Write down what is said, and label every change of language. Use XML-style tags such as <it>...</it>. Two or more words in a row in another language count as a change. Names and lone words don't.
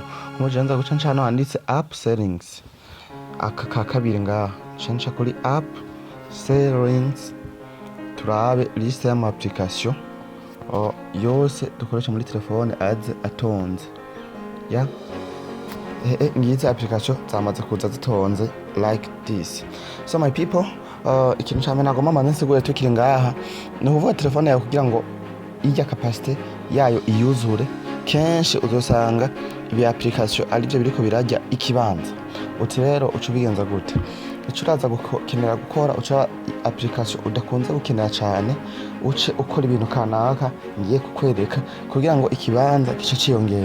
<rn>Nk'uje nza guca nca hano handitse</rn> <en>app settings,</en> <rn>aka ka kabiri ngaha nca kuri</rn> <en>app settings,</en> <rn>turabe liste y'ama application yose dukoresha muri telefone aze atonze ya ngizi application zamaze kuza zitonze</rn> <en>like this. So my people,</en> <rn>ikintu cyane nagomba manze nsigure tukiri ngaha ni ukuvuga telefone yawe kugira ngo ijya capacity yayo iyuzure, kenshi uzosanga ibi application ari byo biriko birajya ikibanza. Uti rero uca ubigenza gute? Ico uraza gukenera gukora, uca application udakunze gukenera cyane, uce ukora ibintu kanaka ngiye kukwereka kugira ngo ikibanza kice ciyongera.</rn>